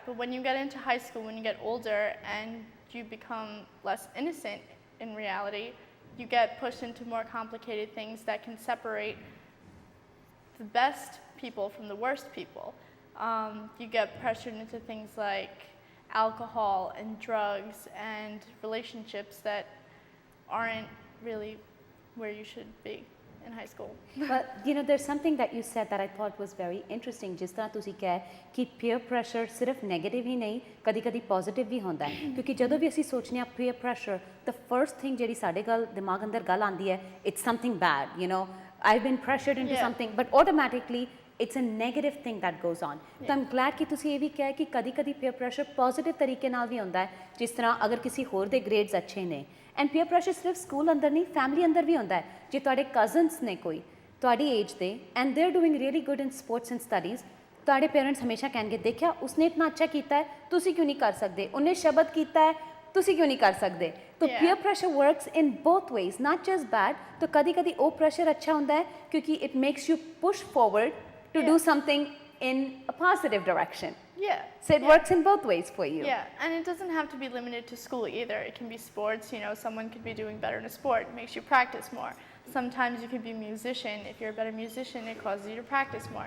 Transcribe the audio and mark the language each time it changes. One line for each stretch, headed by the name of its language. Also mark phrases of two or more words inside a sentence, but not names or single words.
English: But when you get into high school, when you get older and you become less innocent in reality, you get pushed into more complicated things that can separate the best people from the worst people. You get pressured into things like alcohol and drugs and relationships that aren't really where you should be in high school. But there's something that you said that I thought was very interesting.
Punjabi: ਜਿਸ ਤਰ੍ਹਾਂ ਤੁਸੀਂ ਕਹੇ ਕਿ
English: peer pressure
Punjabi: ਸਿਰਫ negative ਹੀ ਨਹੀਂ, ਕਦੀ-ਕਦੀ positive ਵੀ ਹੁੰਦਾ ਹੈ। ਕਿਉਂਕਿ ਜਦੋਂ ਵੀ ਅਸੀਂ ਸੋਚਦੇ ਹਾਂ
English: peer pressure, the first thing
Punjabi: ਜਿਹੜੀ ਸਾਡੇ ਦਿਮਾਗ ਅੰਦਰ ਗੱਲ ਆਉਂਦੀ ਹੈ,
English: it's something bad, I've been pressured into something, but automatically it's a negative thing that goes on. So I'm glad
Punjabi: ਕਿ ਤੁਸੀਂ ਇਹ ਵੀ ਕਿਹਾ ਕਿ ਕਦੀ-ਕਦੀ
English: peer pressure positive
Punjabi: ਤਰੀਕੇ ਨਾਲ ਵੀ ਹੁੰਦਾ ਹੈ, ਜਿਸ ਤਰ੍ਹਾਂ ਅਗਰ ਕਿਸੇ ਹੋਰ ਦੇ grades ਅੱਛੇ ਨੇ।
English: and peer pressure
Punjabi: ਸਿਰਫ ਸਕੂਲ ਅੰਦਰ ਨਹੀਂ, ਫੈਮਿਲੀ ਅੰਦਰ ਵੀ ਹੁੰਦਾ ਹੈ। ਜੇ ਤੁਹਾਡੇ ਕਜ਼ਨਸ ਨੇ ਕੋਈ ਤੁਹਾਡੀ ਏਜ ਦੇ
English: and they are doing really good in sports and studies,
Punjabi: ਤੁਹਾਡੇ ਪੇਰੈਂਟਸ ਹਮੇਸ਼ਾ ਕਹਿਣਗੇ ਦੇਖਿਆ ਉਸਨੇ ਇਤਨਾ ਅੱਛਾ ਕੀਤਾ ਹੈ, ਤੁਸੀਂ ਕਿਉਂ ਨਹੀਂ ਕਰ ਸਕਦੇ, ਉਹਨੇ ਸ਼ਬਦ ਕੀਤਾ ਹੈ, ਤੁਸੀਂ ਕਿਉਂ ਨਹੀਂ ਕਰ ਸਕਦੇ।
English: ਤਾਂ peer pressure works in both ways, not just bad।
Punjabi: ਤਾਂ ਕਦੀ-ਕਦੀ ਉਹ ਪ੍ਰੈਸ਼ਰ ਅੱਛਾ ਹੁੰਦਾ ਹੈ ਕਿਉਂਕਿ
English: it makes you push forward to do something in a positive direction. Yeah. So it works in both ways for you. Yeah, and it doesn't have to be limited to school either. It can be sports, someone could be doing better in a sport, it makes you practice more. Sometimes you could be a musician. If you're a better musician, it causes you to practice more.